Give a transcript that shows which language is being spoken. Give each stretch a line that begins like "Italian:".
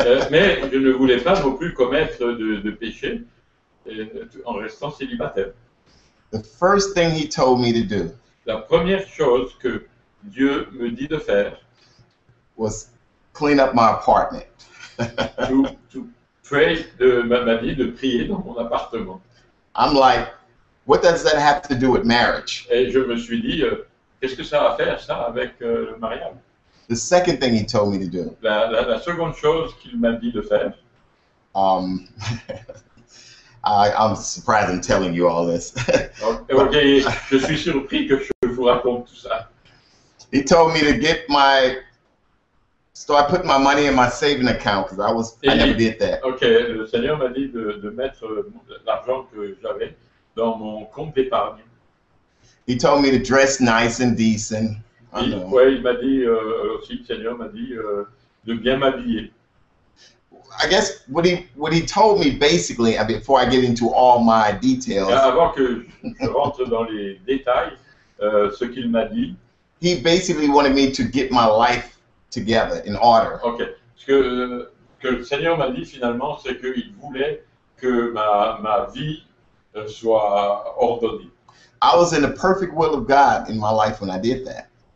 French: Mais je ne voulais pas non plus commettre de péché en restant célibataire.
English: The first thing He told me to do
French: La première chose que Dieu me dit de faire,
English: was clean up my apartment. to pray,
French: m'a dit de prier dans mon appartement.
English: I'm like, what does that have to do with marriage?
French: Et je me suis dit, qu'est-ce que ça va faire ça avec le mariage?
English: The second thing He told me to do,
French: La seconde chose qu'il m'a dit de faire,
English: I'm surprised I'm telling you all this.
French: ok, je suis surpris que je vous raconte tout ça.
English: He told me to start putting my money in my saving account because I never did that.
French: Ok, le Seigneur m'a dit de mettre l'argent que j'avais dans mon compte d'épargne.
English: He told me to dress nice and decent.
French: Il m'a dit aussi, le Seigneur m'a dit de bien m'habiller.
English: I guess what he told me basically, before I get into all my details,
French: Avant que je rentre dans les détails, ce qu'il m'a dit,
English: he basically wanted me to get my life together in order.
French: ok, ce que le Seigneur m'a dit finalement, c'est qu'il voulait que ma vie soit ordonnée.
English: I was in the perfect will of God in my life when I did that.